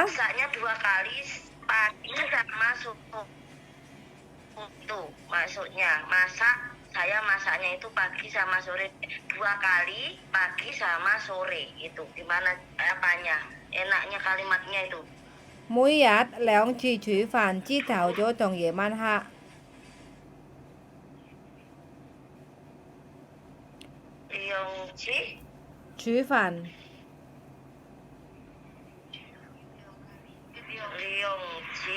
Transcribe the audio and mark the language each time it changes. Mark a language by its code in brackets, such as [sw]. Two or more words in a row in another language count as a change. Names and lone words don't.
[id] Masaknya 2 kali pagi sama sore. Itu maksudnya saya masaknya itu pagi sama sore, 2 kali pagi sama sore itu gimana apanya enaknya kalimatnya itu? [yue] 每日2次煮飯，朝頭早同夜晚黑。 Liongji 煮飯， Liongji